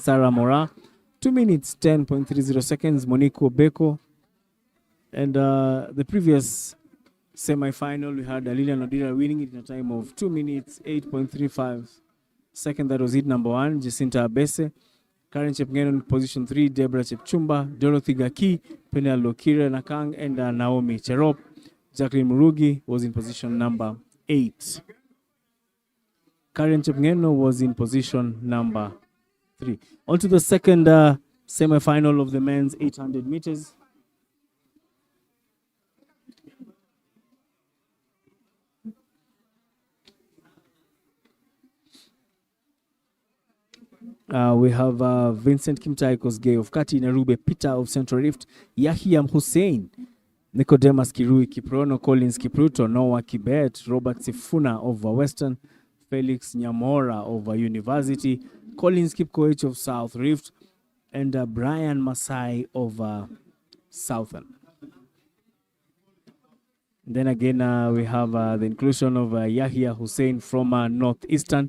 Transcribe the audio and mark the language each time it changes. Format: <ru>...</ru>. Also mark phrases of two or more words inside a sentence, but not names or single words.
<en>Sarah Mora, 2 minutes 10.30 seconds. Monique Obeko. And the previous semi-final, we had Lilian Odira winning it in a time of 2 minutes 8.35 seconds. That was it number 1. Jacinta Abese. Karen Chepngeno in position 3. Deborah Chepchumba. Dorothy Gaki. Penel Lokira Nakang. And Naomi Cherop. Jacqueline Murugi was in position number 8. Karen Chepngeno was in position number 3. On to the second semi-final of the men's 800 meters. We have Vincent Kimtai Kosgei of Kati, Narube Peter of Central Rift, Yahiam Hussein, Nicodemus Kirui Kiprono, Collins Kipruto, Noah Kibet, Robert Sifuna of Western, Felix Nyamora of University, Collins Kipkoech of South Rift, and Brian Masai of Southern. Then again, we have the inclusion of Yahya Hussein from Northeastern.</en>